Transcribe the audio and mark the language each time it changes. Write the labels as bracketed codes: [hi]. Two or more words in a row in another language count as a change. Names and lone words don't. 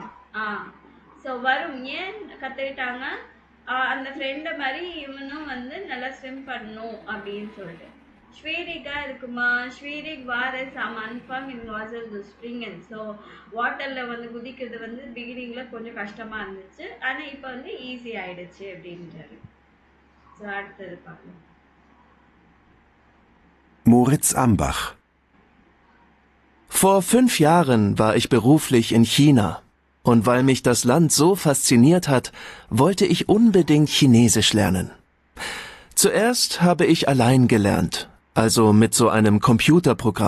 [ta] ஸோ வரும் ஏன் கற்றுக்கிட்டாங்க, அந்த ஃப்ரெண்டை மாதிரி இவனும் வந்து நல்லா ஸ்விம் பண்ணணும் அப்படின்னு சொல்லிட்டு. [de] ஸ்வீரிகா இருக்குமா, schwierig war es am Anfang ins Wasser zu springen. [ta] ஸோ வாட்டரில் வந்து குதிக்கிறது வந்து பிகினிங்கில் கொஞ்சம் கஷ்டமாக இருந்துச்சு, ஆனால் இப்போ வந்து ஈஸி ஆயிடுச்சு அப்படின்றாரு. ஸோ அடுத்தது பார்க்கலாம். [de] Moritz Ambach. Vor 5 Jahren war ich beruflich in China. Und weil mich das Land so fasziniert hat, wollte ich unbedingt Chinesisch lernen. Zuerst habe ich allein gelernt, also mit so einem Computerprogramm.